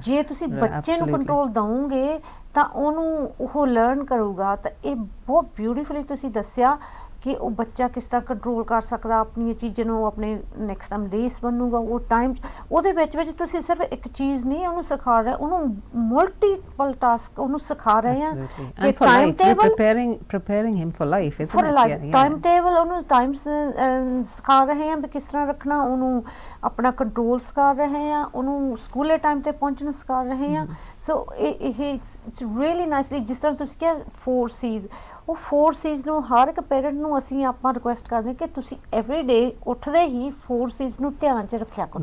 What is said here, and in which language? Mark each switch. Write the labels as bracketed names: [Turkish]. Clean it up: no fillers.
[Punjabi] ਜੇ ਤੁਸੀਂ ਬੱਚੇ ਨੂੰ ਕੰਟਰੋਲ ਦਵੋਗੇ ਤਾਂ ਉਹਨੂੰ ਉਹ ਲਰਨ ਕਰੂਗਾ। ਤਾਂ ਇਹ ਬਹੁਤ ਬਿਊਟੀਫੁਲੀ ਤੁਸੀਂ ਦੱਸਿਆ ਕਿ ਉਹ ਬੱਚਾ ਕਿਸ ਤਰ੍ਹਾਂ ਕੰਟਰੋਲ ਕਰ ਸਕਦਾ ਆਪਣੀ ਚੀਜ਼ਾਂ ਨੂੰ, ਆਪਣੇ ਨੈਕਸਟ ਟਾਈਮ ਦੇਸ ਬਣੂਗਾ ਉਹ ਟਾਈਮ। ਉਹਦੇ ਵਿੱਚ ਤੁਸੀਂ ਸਿਰਫ ਇੱਕ ਚੀਜ਼ ਨਹੀਂ ਉਹਨੂੰ ਸਿਖਾ ਰਹੇ, ਉਹਨੂੰ ਮਲਟੀਪਲ ਟਾਸਕ ਉਹਨੂੰ ਸਿਖਾ ਰਹੇ ਆ। [English] Time table, preparing him for life, isn't it? [Punjabi] Time table, ਉਹਨੂੰ ਟਾਈਮਸ ਸਿਖਾ ਰਹੇ ਆ ਵੀ ਕਿਸ ਤਰ੍ਹਾਂ ਰੱਖਣਾ, ਉਹਨੂੰ ਆਪਣਾ ਕੰਟਰੋਲ ਸਿਖਾ ਰਹੇ ਆ, ਉਹਨੂੰ ਸਕੂਲੇ ਟਾਈਮ ਤੇ ਪਹੁੰਚਣਾ ਸਿਖਾ ਰਹੇ ਆ। ਸੋ ਇਹ ਇਟਸ ਰੀਅਲੀ ਨਾਈਸਲੀ, ਜਿਸ ਤਰ੍ਹਾਂ ਤੁਸੀਂ ਕਿਹਾ 4 C's, ਉਹ 4 C's ਨੂੰ ਹਰ ਇੱਕ ਪੇਰੈਂਟ ਨੂੰ ਅਸੀਂ ਆਪਾਂ ਰਿਕੁਐਸਟ ਕਰਦੇ ਕਿ ਤੁਸੀਂ ਐਵਰੀ ਡੇ ਉੱਠਦੇ ਹੀ 4 C's ਨੂੰ ਧਿਆਨ 'ਚ ਰੱਖਿਆ ਕਰੋ।